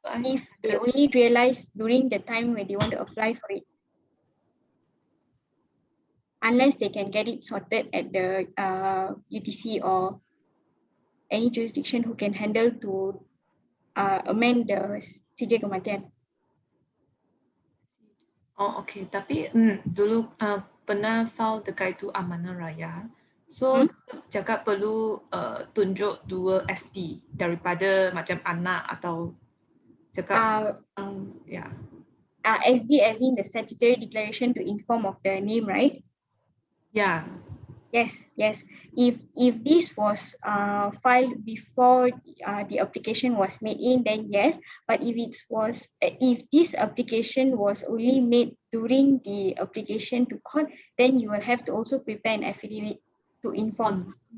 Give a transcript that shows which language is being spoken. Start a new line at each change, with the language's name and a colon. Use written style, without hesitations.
English: If they only realise during the time when they want to apply for it. Unless they can get it sorted at the UTC or any jurisdiction who can handle to amend the sijil kematian. Oh, okay.
Malay: Tapi dulu pernah file dekat itu Amanah Raya. So cakap perlu tunjuk 2 ST daripada macam anak atau cakap
English: SD as in the statutory declaration to inform of the name, right? Yeah. Yes. If this was filed before the application was made in, then yes. But if this application was only made during the application to court, then you will have to also prepare an affidavit to inform.